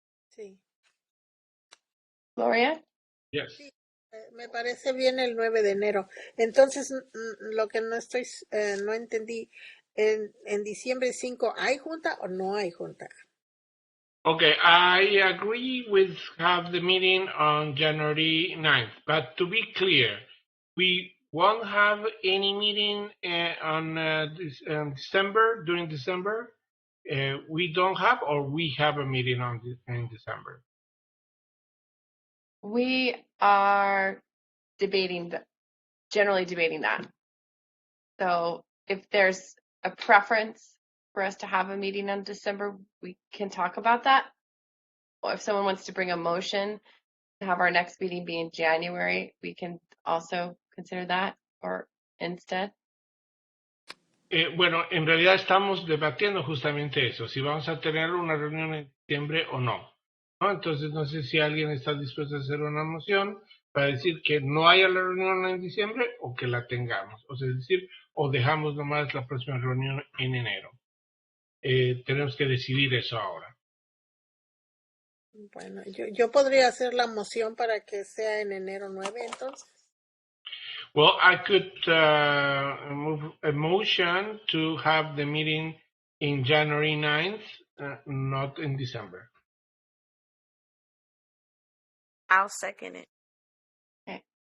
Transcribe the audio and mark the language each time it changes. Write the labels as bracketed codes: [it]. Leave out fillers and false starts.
[es] Sí. Gloria? [en] Yes. [es] Sí, me parece bien el 9 de enero. Entonces, lo que no entendí, en diciembre 5, ¿hay junta o no hay junta? [en] Okay, I agree with have the meeting on January 9th, but to be clear, we won't have any meeting on December, during December. We don't have, or we have a meeting in December. We are generally debating that. So if there's a preference for us to have a meeting on December, we can talk about that. Or if someone wants to bring a motion to have our next meeting be in January, we can also consider that. Or instead? [es] Bueno, en realidad estamos debatiendo justamente eso, si vamos a tener una reunión en diciembre o no, ¿no? Entonces no sé si alguien está dispuesto a hacer una moción para decir que no haya la reunión en diciembre o que la tengamos, o sea, es decir, o dejamos nomás la próxima reunión en enero. Tenemos que decidir eso ahora. Bueno, yo podría hacer la moción para que sea en enero 9, entonces. [en] Well, I could move a motion to have the meeting in January 9th, not in December. I'll second it. Okay.